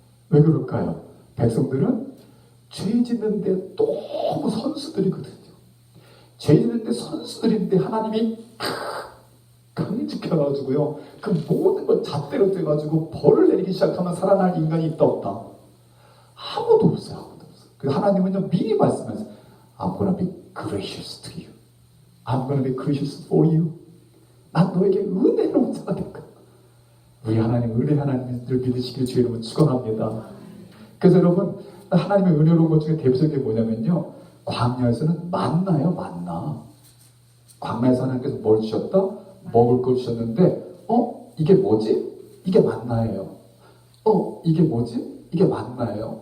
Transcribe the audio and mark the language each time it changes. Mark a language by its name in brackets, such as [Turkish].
[Korean] 왜 그럴까요? 백성들은 죄 짓는데 너무 선수들이거든요. 죄 짓는데 선수들인데 하나님이 강직해가지고요, 그 모든 걸 잣대로 떼가지고 벌을 내리기 시작하면 살아날 인간이 있다 없다? 아무도 없어요. 그래서 하나님은요, 미리 말씀하세요. [English] I'm gonna be gracious to you. I'm gonna be gracious for you. [Korean] 난 너에게 은혜로운 자가 될 거야. 우리 하나님, 은혜 하나님을 믿으시길 주의 이름으로 축원합니다. 그래서 여러분, 하나님의 은혜로운 것 중에 대표적인 게 뭐냐면요, 광야에서는 만나요, 만나. 광야에서 하나님께서 뭘 주셨다? 먹을 걸 주셨는데, 이게 뭐지? 이게 만나예요. 이게 뭐지? 이게 만나예요.